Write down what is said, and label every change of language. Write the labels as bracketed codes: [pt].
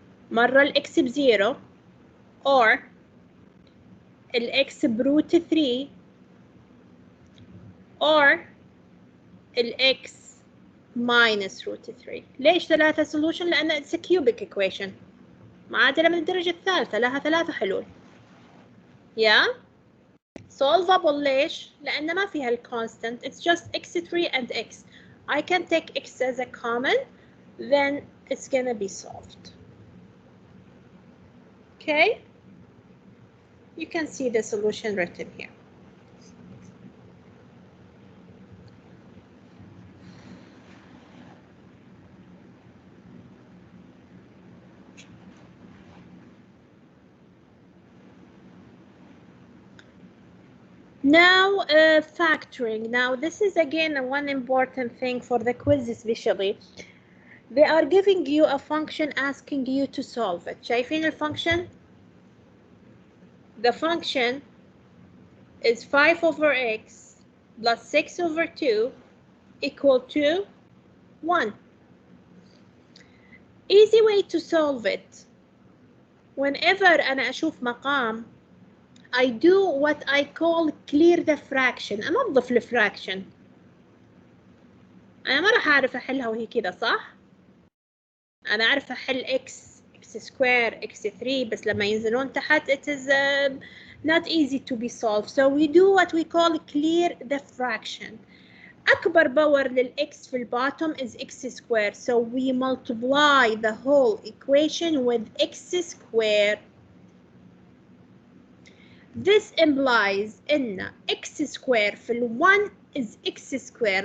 [en] مرة x ب0 or x بروت 3 or x minus root 3. [ar] ليش [en] 3 solution؟ [ar] لأن [en] it's a cubic equation. [ar] معادلة من الدرجة الثالثة لها 3 حلول. [en] Yeah? [ar] Solvable ليش؟ لأن ما فيها constant. [en] It's just x3 and x. I can take x as a common, then it's gonna be solved. Okay? You can see the solution written here. Now, factoring. Now, this is again one important thing for the quiz especially. They are giving you a function asking you to solve it. [ar] شايفين الفانكشن؟ [en] The function is 5 over x plus 6 over 2 equal to 1. Easy way to solve it. Whenever [ar] أنا أشوف مقام, [en] I do what I call clear the fraction. [ar] أنظف الفراكشن. أنا ما راح أعرف أحلها وهي كده صح؟ أنا أعرف أحل x square x3 بس لما ينزلون تحت [en] it is not easy to be solved. So we do what we call clear the fraction. [ar] أكبر باور للx في البottom [en] is x square. So we multiply the whole equation with x square. This implies [ar] إن [en] x square في ال1 is x square.